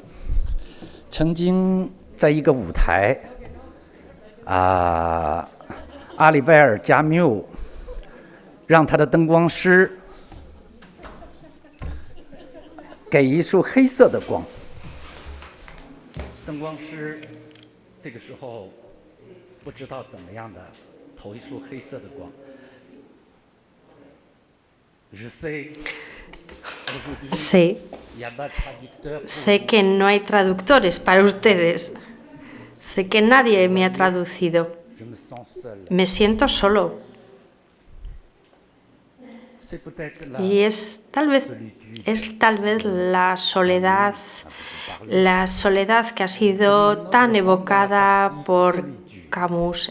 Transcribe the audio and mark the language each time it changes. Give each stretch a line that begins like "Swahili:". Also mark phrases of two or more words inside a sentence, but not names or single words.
Chinese: 曾经在一个舞台，阿里拜尔加缪让他的灯光师给一束黑色的光，灯光师这个时候不知道怎么样的投一束黑色的光。
Spanish: Sé que no hay traductores para ustedes. Sé que nadie me ha traducido. Me siento solo. Y es tal vez la soledad que ha sido tan evocada por Camus.